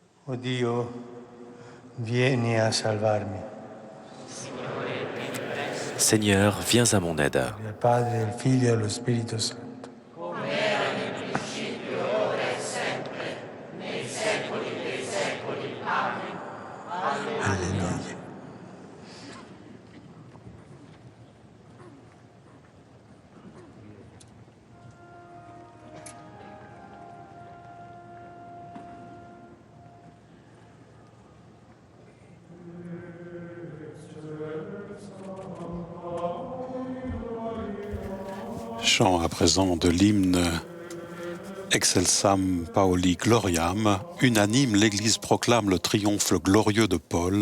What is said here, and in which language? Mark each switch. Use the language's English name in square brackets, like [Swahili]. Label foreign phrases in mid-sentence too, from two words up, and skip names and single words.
[Italian] Oh Dio, vieni a salvarmi. [French] Seigneur, viens à mon aide. [Italian] Del Padre, del Figlio e dello Spirito Santo. Alleluia. [French] Chant à présent de l'hymne Excelsam Pauli Gloriam, unanime, l'Église proclame le triomphe glorieux de Paul.